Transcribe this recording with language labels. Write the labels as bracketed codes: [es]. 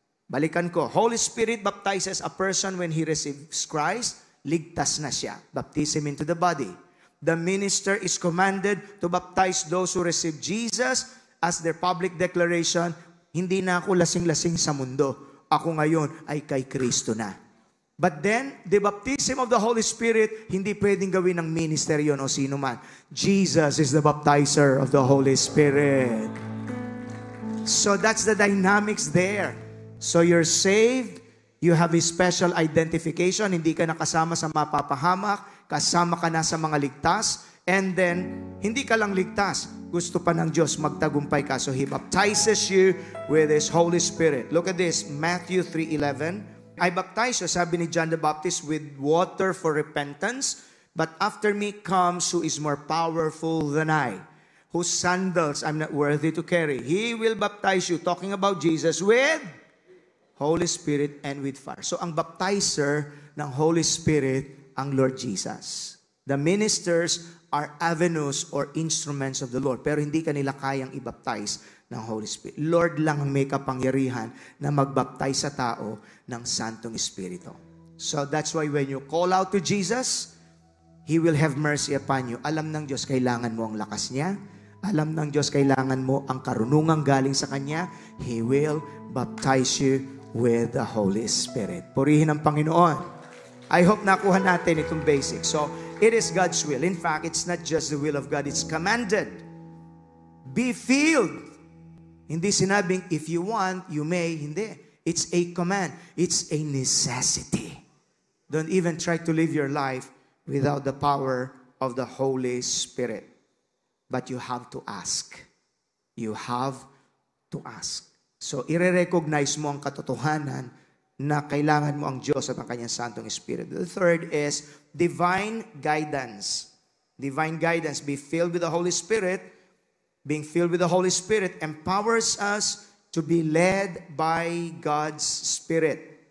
[tl] Balikan ko, [en] Holy Spirit baptizes a person when he receives Christ, [tl] ligtas na siya. [en] Baptism into the body. The minister is commanded to baptize those who receive Jesus as their public declaration, [tl] hindi na ako lasing-lasing sa mundo. Ako ngayon ay kay Kristo na. [en] But then, the baptism of the Holy Spirit, [tl] hindi pwedeng gawin ng minister yun o sino man. [en] Jesus is the baptizer of the Holy Spirit. So that's the dynamics there. So you're saved, you have a special identification, [tl] hindi ka nakasama sa mapapahamak, kasama ka na sa mga ligtas, [en] and then, [tl] hindi ka lang ligtas, gusto pa ng Diyos magtagumpay ka. [en] So He baptizes you with His Holy Spirit. Look at this, Matthew 3:11. I baptize you, [tl] sabi ni [en] John the Baptist, with water for repentance, but after me comes who is more powerful than I, whose sandals I'm not worthy to carry. He will baptize you, talking about Jesus, with Holy Spirit and with fire. [tl] So ang baptizer ng Holy Spirit, ang Lord Jesus. [en] The ministers are avenues or instruments of the Lord, [tl] pero hindi kanila kayang i-baptize ng Holy Spirit. Lord lang ang may kapangyarihan na magbaptize sa tao ng Santong Espiritu. [en] So that's why when you call out to Jesus, He will have mercy upon you. [tl] Alam ng Diyos, kailangan mo ang lakas niya. Alam ng Diyos, kailangan mo ang karunungang galing sa Kanya. [en] He will baptize you with the Holy Spirit. [tl] Purihin ang Panginoon. [en] I hope [tl] nakuha natin itong [en] basic. So, it is God's will. In fact, it's not just the will of God. It's commanded. Be filled. [tl] Hindi sinabing, [en] if you want, you may. Hindi. It's a command. It's a necessity. Don't even try to live your life without the power of the Holy Spirit. But you have to ask. You have to ask. [tl] So, i-recognize mo ang katotohanan na kailangan mo ang Diyos at ang Kanyang Santong Espiritu. [en] The third is divine guidance. Divine guidance. Be filled with the Holy Spirit. Being filled with the Holy Spirit empowers us to be led by God's Spirit.